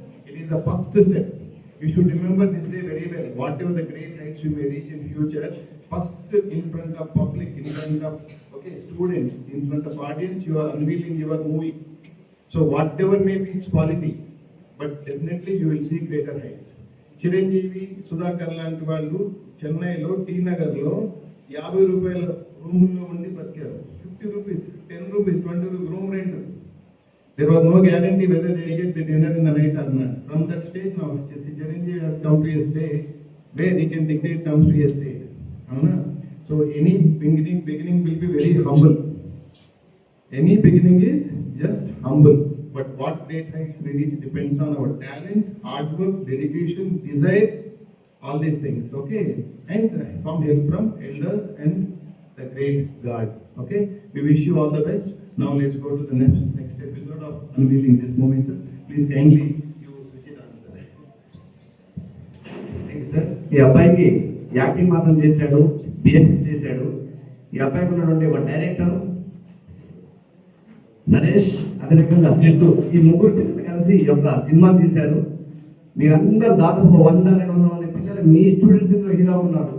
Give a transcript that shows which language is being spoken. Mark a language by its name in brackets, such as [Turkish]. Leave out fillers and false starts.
[English] It is the first step. You should remember this day very well. Whatever the great heights you may reach in future, first in front of public, in front of students, in front of audience, you are unveiling your movie. So whatever may be its quality, but definitely you will see greater heights. [Telugu] Chiranjeevi Sudhakar లాంటి వాళ్ళు చెన్నైలో tea నగర్లో 50 రూపాయల రూముల్లో ఉండి బతికారు. [English] 50 rupees, 10 rupees, 20 rupees room rent. There was no guarantee whether they get the dinner in the night or not. From that stage now, Chiranjeevi has come to a stage where he can dictate terms to a state. So any beginning will be very humble. Any beginning is just humble. But what great heights we reach depends on our talent, hard work, dedication, desire, all these things, okay? And some help from elders and the great God, okay? We wish you all the best. Now let's go to the next episode of unveiling this movie, sir. Please kindly you switch it on, sir. Thank you, sir. [Telugu] ఈ అబ్బాయికి acting మాత్రం చేశాడు, BSc చేశాడు. ఈ అబ్బాయికి ఉన్నటువంటి ఒక director Naresh, అదే రకంగా జిత్తు, ఈ ముగ్గురు పిల్లలు కలిసి ఈ యొక్క సినిమా తీశారు. మీరందరూ దాదాపు 100-200 మంది పిల్లలు మీ స్టూడెంట్స్ ఇందులో హీరో ఉన్నారు.